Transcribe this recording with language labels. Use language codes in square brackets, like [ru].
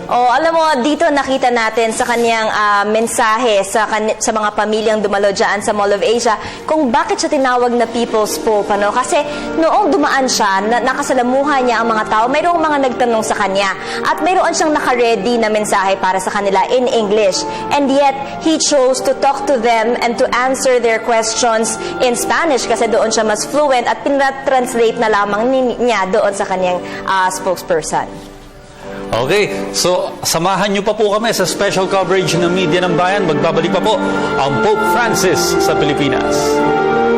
[tl] Oh, alam mo, dito nakita natin sa kanyang mensahe sa mga pamilyang dumalo dyan sa Mall of Asia kung bakit siya tinawag na People's Pope, ano? Kasi noong dumaan siya, nakasalamuhan niya ang mga tao, mayroong mga nagtanong sa kanya at mayroon siyang naka-ready na mensahe para sa kanila [en] in English. And yet, he chose to talk to them and to answer their questions in Spanish [tl] kasi doon siya mas fluent at pinatranslate na lamang niya doon sa kanyang spokesperson. Okay, so samahan niyo pa po kami sa special coverage ng Media ng Bayan. Magbabalik pa po ang Pope Francis sa Pilipinas.